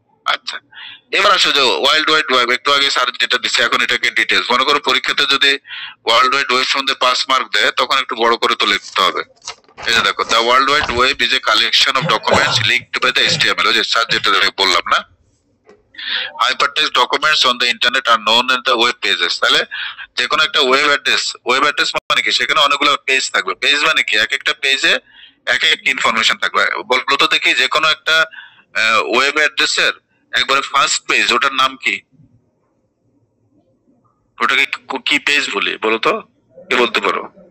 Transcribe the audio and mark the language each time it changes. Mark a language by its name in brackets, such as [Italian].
[Bangla] আচ্ছা, এবার আসো যে ওয়ার্ল্ড ওয়াইড ওয়েব, একটু আগে স্যার যেটা দিচ্ছে, এখন এটাকে ডিটেলস। মনে করো পরীক্ষাতে যদি ওয়ার্ল্ড ওয়াইড ওয়েব সম্বন্ধে 5 মার্ক দেয়, তখন একটু বড় করে তো লিখতে হবে। এই যে দেখো, [English] the world wide web is a collection of documents linked by the HTML, [Bangla] ওই যে স্যার যেটা বললাম, না? [English] Hypertext documents on the internet are known as the web pages. [Bangla] তাহলে যে কোনো একটা ওয়েব অ্যাড্রেস মানে কি, সেখানে অনেকগুলো পেজ থাকবে। পেজ মানে কি, এক একটা পেজে এক এক ইনফরমেশন থাকবে। বলতো তো দেখি, যে কোনো একটা ওয়েব অ্যাড্রেসের একবারে ফার্স্ট পেজ, ওটার নাম কি? ওটাকে কি পেজ বলি বলো তো, কি বলতে পারো?